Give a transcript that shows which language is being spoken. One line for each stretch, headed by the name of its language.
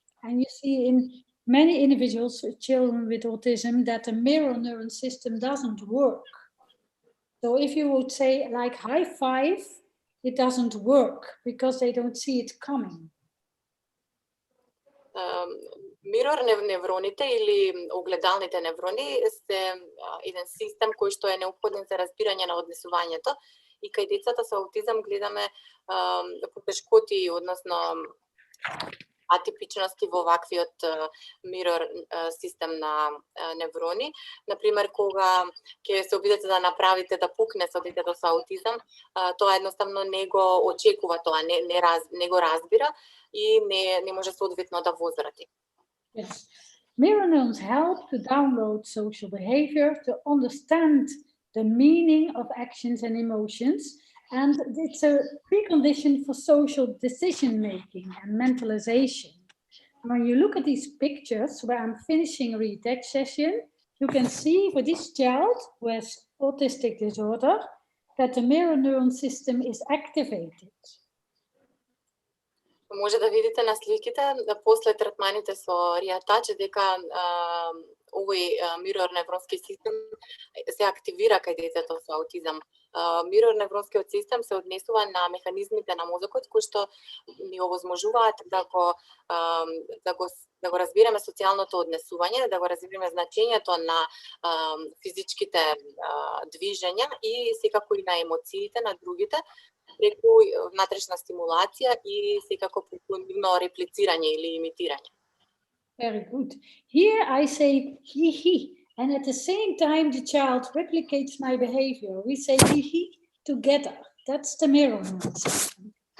English: And you see in many individuals, children with autism, that the mirror neuron system doesn't work. So if you would say like high five, it doesn't work because they don't see it coming.
Macedonian: Mirror невроните или огледалните неврони се еден систем кој што е неопходен за разбирање на однесувањето и кај децата со аутизам гледаме потешкоти, односно атипичности во ваквиот mirror систем на неврони. Например, кога ќе се обидете да направите да пукне со детето со аутизам, тоа едноставно не го очекува тоа, не го разбира и не може соодветно да возврати.
English: Yes. Mirror neurons help to download social behavior, to understand the meaning of actions and emotions, and it's a precondition for social decision making and mentalization. When you look at these pictures where I'm finishing a Riatach session, you can see for this child who has autistic disorder that the mirror neuron system is activated.
Macedonian: Може да видите на сликите после третманите со Риатач дека овој mirror невронски систем се активира кај детето со аутизам. Mirror невронскиот систем се однесува на механизмите на мозокот кои што ни овозможуваат да го разбираме социјалното однесување, да го разбираме значењето на физичките движења и секако и на емоциите на другите преку внатрешна стимулација и секако преку нивно реплицирање или имитирање.
English: Very good. Here I say he, and at the same time the child replicates my behavior. We say he together. That's the mirror neuron system.